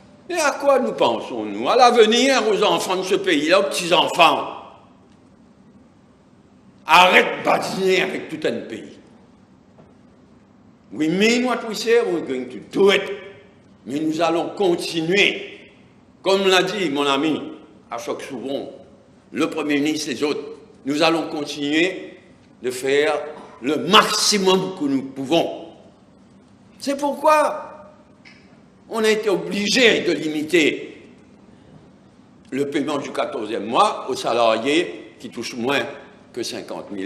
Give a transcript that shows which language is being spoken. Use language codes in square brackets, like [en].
[fr] Et à quoi nous pensons-nous? À l'avenir, aux enfants de ce pays-là, aux petits-enfants. Arrête de badiner avec tout un pays. [en] We mean what we say, we're going to do it. [fr] Mais nous allons continuer. Comme l'a dit mon ami Ashok Soubron, le Premier ministre et les autres, nous allons continuer de faire le maximum que nous pouvons. C'est pourquoi on a été obligé de limiter le paiement du 14e mois aux salariés qui touchent moins que 50 000.